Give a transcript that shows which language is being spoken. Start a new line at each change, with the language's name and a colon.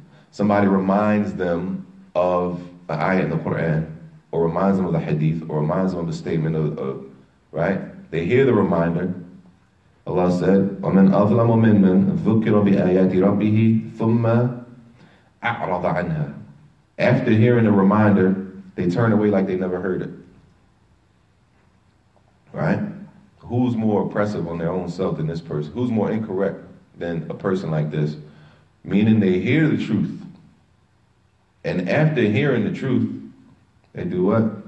English: Somebody reminds them of an ayah in the Quran, or reminds them of the hadith, or reminds them of the statement of right? They hear the reminder. Allah said,
Arabic: وَمَنْ أَظْلَمُ مِمَّنْ ذُكِّرَ بِآيَاتِ رَبِّهِ ثُمَّ أَعْرَضَ عَنْهَا.
English: After hearing the reminder, they turn away like they never heard it. Right? Who's more oppressive on their own self than this person? Who's more incorrect than a person like this? Meaning they hear the truth. And after hearing the truth, they do what?